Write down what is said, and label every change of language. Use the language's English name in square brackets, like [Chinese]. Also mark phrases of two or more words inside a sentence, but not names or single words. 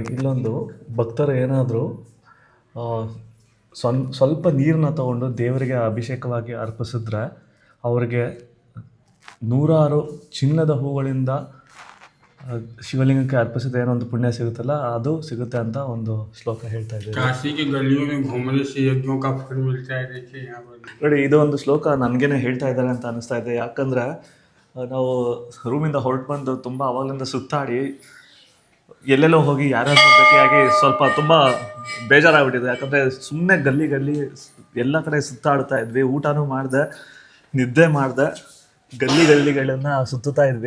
[Kannada] ಇಲ್ಲೊಂದು ಭಕ್ತರು ಏನಾದರೂ ಸ್ವಲ್ಪ ನೀರನ್ನ ತಗೊಂಡು ದೇವರಿಗೆ ಅಭಿಷೇಕವಾಗಿ ಅರ್ಪಿಸಿದ್ರೆ ಅವರಿಗೆ 106 ಚಿನ್ನದ ಹೂಗಳಿಂದ ಶಿವಲಿಂಗಕ್ಕೆ ಅರ್ಪಿಸಿದ ಏನೋ ಒಂದು ಪುಣ್ಯ ಸಿಗುತ್ತಲ್ಲ, ಅದು ಸಿಗುತ್ತೆ ಅಂತ ಒಂದು ಶ್ಲೋಕ ಹೇಳ್ತಾ ಇದೆ. [Hindi] काशी की गलियों में घूमने से यज्ञों का फल मिलता है। देखिए यहाँ पर [Kannada] ನೋಡಿ, ಇದು ಒಂದು ಶ್ಲೋಕ ನನಗೇನೆ ಹೇಳ್ತಾ ಇದ್ದಾರೆ ಅಂತ ಅನಿಸ್ತಾ ಇದೆ. ಯಾಕಂದರೆ ನಾವು ರೂಮಿಂದ ಹೊರಟು ಬಂದು ತುಂಬ ಅವಾಗಲಿಂದ ಸುತ್ತಾಡಿ ಎಲ್ಲೆಲ್ಲೋ ಹೋಗಿ ಯಾರ್ಯಾರು ಭೇಟಿಯಾಗಿ ಸ್ವಲ್ಪ ತುಂಬ ಬೇಜಾರಾಗ್ಬಿಟ್ಟಿದೆ. ಯಾಕಂದರೆ ಸುಮ್ಮನೆ ಗಲ್ಲಿ ಎಲ್ಲ ಕಡೆ ಸುತ್ತಾಡ್ತಾ ಇದ್ವಿ, ಊಟನೂ ಮಾಡಿದೆ, ನಿದ್ದೆ ಮಾಡಿದೆ, ಗಲ್ಲಿಗಳನ್ನು ಸುತ್ತುತ್ತಾ ಇದ್ವಿ.